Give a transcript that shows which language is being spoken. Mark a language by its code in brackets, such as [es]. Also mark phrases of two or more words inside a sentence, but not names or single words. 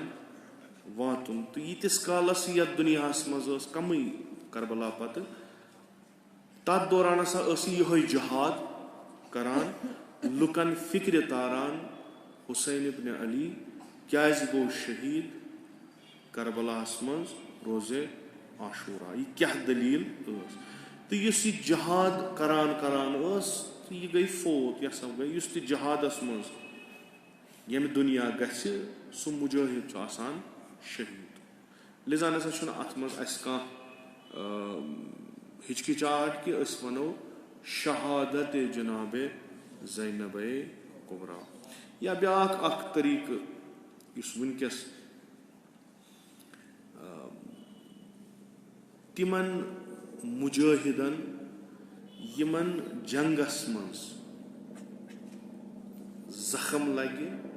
[ks] वातुन तो यीतिस कालस यथ दुनियास मज कम करबला पत तथ दौरान हसा यह जहाद करान लुकन फिक्र तारान हुसैन इब्न अली क्या गो शहीद करबलास मज रोज़े आशूरा यह क्या दलील तो इस जहाद करान करान तो यह गई फोत यह सब गई इस जहादस मज यम दुनिया गछ सह मुजाहिद आसान शहीद लिजा नसा अत मज हिचकिचाहट कि वनो शहादत जनाब ज़ैनब कुबरा या ब्याख अख तरीक इस वनकस तिमन मुजाहिदन यमन जंगस मज जख्म लगे